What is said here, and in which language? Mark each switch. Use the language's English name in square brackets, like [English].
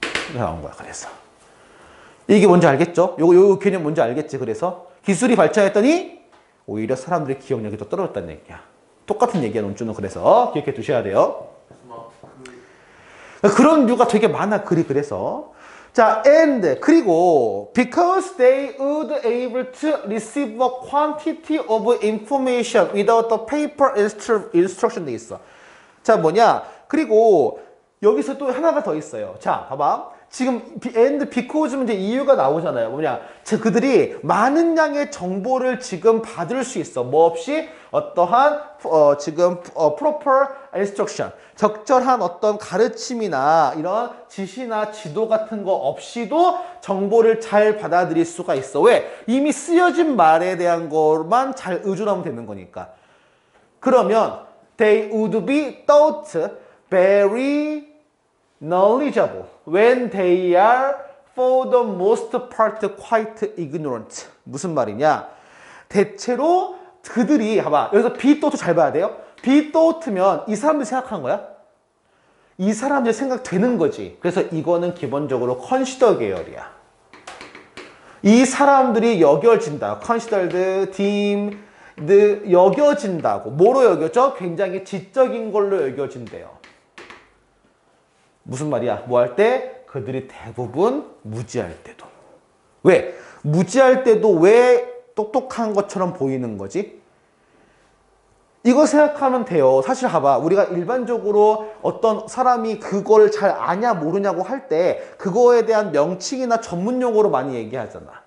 [Korean] 이게 나온 거야. 그래서 이게 뭔지 알겠죠? 요 개념 뭔지 알겠지? 그래서 기술이 발전했더니 오히려 사람들의 기억력이 더 떨어졌다는 얘기야. 똑같은 얘기야, 논주는. 그래서 기억해 두셔야 돼요. 그런 류가 되게 많아, 글이. 그래서 자, [English] and [Korean] 그리고 [English] because they would able to receive a quantity of information without the paper instruction [Korean] 돼 있어. 자, 뭐냐? 그리고 여기서 또 하나가 더 있어요. 자, 봐봐. 지금 [English] and because [Korean] 면 이제 이유가 나오잖아요. 뭐냐? 그들이 많은 양의 정보를 지금 받을 수 있어. 뭐 없이 어떠한 [English] proper instruction, [Korean] 적절한 어떤 가르침이나 이런 지시나 지도 같은 거 없이도 정보를 잘 받아들일 수가 있어. 왜? 이미 쓰여진 말에 대한 것만 잘 의존하면 되는 거니까. 그러면 [English] they would be thought very knowledgeable when they are for the most part quite ignorant. [Korean] 무슨 말이냐? 대체로 그들이, 봐봐. 여기서 be thought 잘 봐야 돼요. be thought면 이 사람들이 생각한 거야? 이 사람들이 생각되는 거지. 그래서 이거는 기본적으로 consider 계열이야. 이 사람들이 여겨진다. considered, deemed, 여겨진다고. 뭐로 여겨져? 굉장히 지적인 걸로 여겨진대요. 무슨 말이야? 뭐 할 때? 그들이 대부분 무지할 때도. 왜? 무지할 때도 왜 똑똑한 것처럼 보이는 거지? 이거 생각하면 돼요. 사실 봐봐. 우리가 일반적으로 어떤 사람이 그걸 잘 아냐 모르냐고 할 때 그거에 대한 명칭이나 전문 용어로 많이 얘기하잖아.